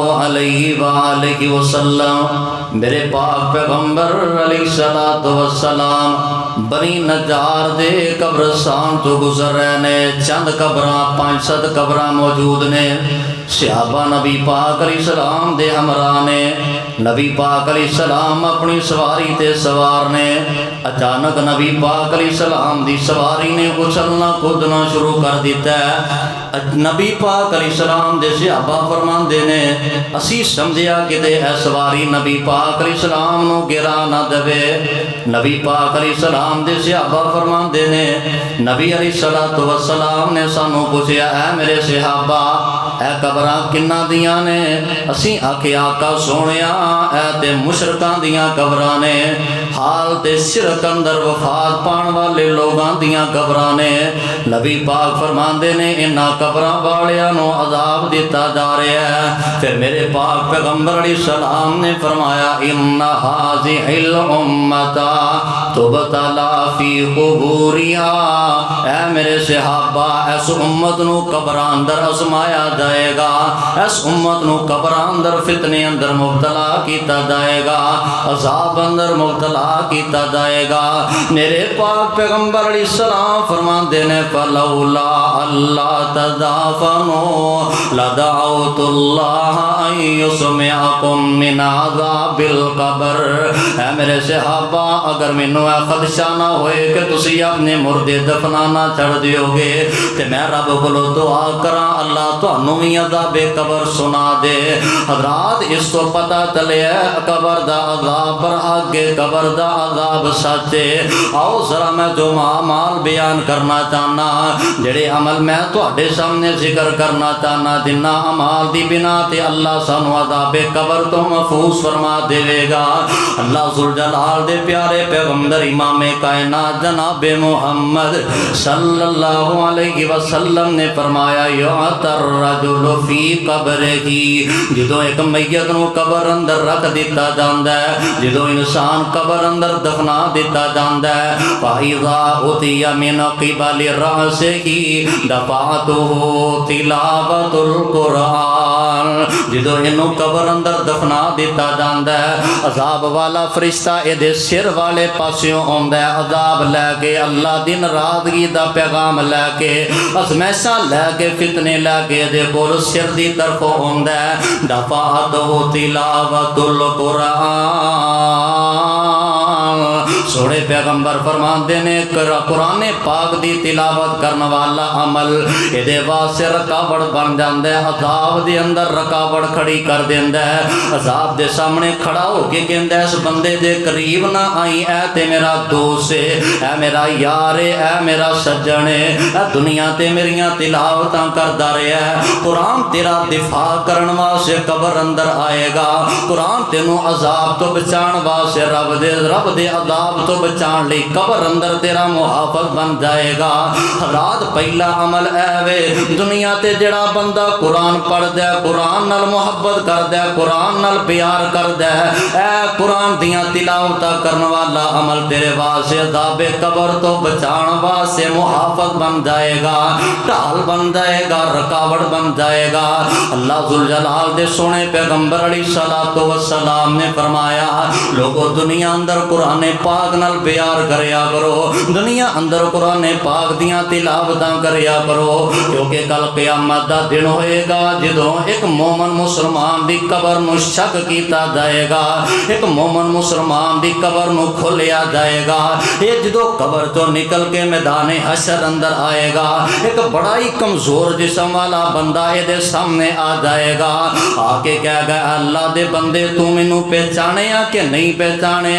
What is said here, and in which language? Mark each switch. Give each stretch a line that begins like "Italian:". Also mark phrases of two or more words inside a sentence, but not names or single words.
Arabic: علیہ وآلہ وسلم،
Punjabi: میرے پاک پیغمبر
Arabic: علیہ السلام
Punjabi: بنی نجار دے قبرستان تو گزر رہے نے، چند قبراں 500 قبراں موجود نے، صحابہ نبی پاک
Arabic: علیہ السلام
Punjabi: دے ہمراہ نے، نبی پاک
Arabic: علیہ السلام
Punjabi: اپنی سواری تے سوار نے، اچانک نبی پاک
Arabic: علیہ السلام
Punjabi: دی سواری نے اچھلنا کودنا شروع کر دیتا ہے، نبی پاک
Arabic: علیہ السلام
Punjabi: دے صحابہ فرماندے نے اسی سمجھیا کتے اس واری نبی پاک
Arabic: علیہ السلام
Punjabi: نو گرا نہ دے. نبی پاک
Arabic: علیہ السلام
Punjabi: دے صحابہ فرماندے نے نبی
Arabic: علیہ السلام
Punjabi: نے سانو پوچھیا اے میرے صحابہ اے قبراں کنہ دیاں نے؟ اسی آکھے آقا سونیا اے تے مشرکاں دیاں قبراں نے، حال تے شرک اندر وفات پان والے لوگاں دیاں قبراں نے. نبی پاک فرماندے نے انہاں قبراں والیاں نو عذاب دیتا جا رہا ہے. پھر میرے پاک پیغمبر
Arabic: علیہ السلام
Punjabi: نے فرمایا
Arabic: ان ھذہ الامۃ تبتلی فی قبورہا،
Punjabi: اے میرے صحابہ اس امت نو قبراں اندر ازمایا جائے گا، اس امت نو قبراں اندر فتنے اندر مبتلا کیتا جائے گا، عذاب اندر مبتلا کیتا جائے گا. میرے پاک پیغمبر
Arabic: علیہ السلام
Punjabi: فرماندے نے
Arabic: فلولا اللہ تدافنوا لدعوت اللہ ان یسمعکم من عذاب القبر.
Punjabi: اے میرے صحابہ اگر مینوں اے خدشہ نہ ہوئے کہ تسی اپنے مردے دفنانا چھڑ دیو گے تے میں رب کولو دعا کراں اللہ تانوں وی عذاب قبر سنا دے. حضرات اس تو پتہ چلے قبر دا عذاب پر آگے قبر دا عذاب سچے. آؤ ذرا میں جو اعمال بیان کرنا چاہنا، جڑے عمل میں تواڈے سامنے ذکر کرنا چاہنا، جنہ اعمال دی بنا تے اللہ سانو عذاب قبر تو محفوظ فرما دے گا. اللہ ذوالجلال دے پیارے پیغمبر امام کائنات جناب محمد
Arabic: صلی اللہ علیہ وسلم
Punjabi: نے فرمایا
Arabic: یعتر الرجل فی قبرہ،
Punjabi: جدوں ایک میت نو قبر اندر رکھ دیتا جاندا ہے، جدوں انسان قبر اندر دفنا دیتا جاندا ہے،
Arabic: فَإِذَا أُتِيَ مِنْ قِبَلِ رَأْسِهِ دَفَعَتُهُ تِلَاوَةُ الْقُرْآنِ.
Punjabi: جدوں اینو قبر اندر دفنا دیتا جاندا ہے، عذاب والا فرشتہ اے دے سر والے پاسیوں آندا ہے، عذاب لے کے اللہ دی ناراضگی دا پیغام لے کے، ازمائشاں لے کے، فتنے لے کے دے کول سر دی طرف آندا ہے.
Arabic: دفعتہ تلاوت القرآن.
Punjabi: سوڑے پیغمبر فرماندے نے قرآن پاک دی تلاوت کرن والا عمل اے دے واسطے رکاوٹ بن جاندا ہے، عذاب دے اندر رکاوٹ کھڑی کر دیندا ہے. عذاب دے سامنے کھڑا ہو کے کہندا ہے اس بندے دے قریب نہ آئی، اے تے میرا دوست ہے، اے میرا یار ہے، اے میرا سجن ہے، اے دنیا تے میریاں تلاوتاں کردا رہیا ہے، قرآن تیرا دفاع کرن واسطے قبر اندر آئے گا، قرآن تینوں عذاب تو بچان واسطے رب دے عذاب تو بچان لئی قبر اندر تیرا محافظ بن جائے گا. حضرات پہلا عمل اے وے دنیا تے جڑا بندہ قرآن پڑھدا ہے، قرآن نال محبت کردا ہے، قرآن نال پیار کردا ہے، اے قرآن دیاں تلاوتاں کرن والا عمل تیرے واسطے عذاب قبر تو بچان واسطے محافظ بن جائے گا، ڈھال بن جائے گا، رکاوٹ بن جائے گا. اللہ ذوالجلال دے سونے پیغمبر
Arabic: علیہ الصلوۃ والسلام
Punjabi: نے فرمایا لوگو دنیا اندر قرآن پاک نال پیار کریا کرو، دنیا اندر قرآن پاک دیاں تلاوتاں کریا کرو، کیونکہ کل قیامت دا دن ہوئے گا جدوں ایک مومن مسلمان دی قبر نو شک کیتا جائے گا، ایک مومن مسلمان دی قبر نو کھولیا جائے گا. یہ جدوں قبر تو نکل کے میدان حشر اندر آئے گا، ایک بڑا ہی کمزور جسم والا بندہ اے دے سامنے آ جائے گا، آ کے کہے گا اللہ دے بندے تو مینوں پہچانیا کہ نہیں پہچانیا؟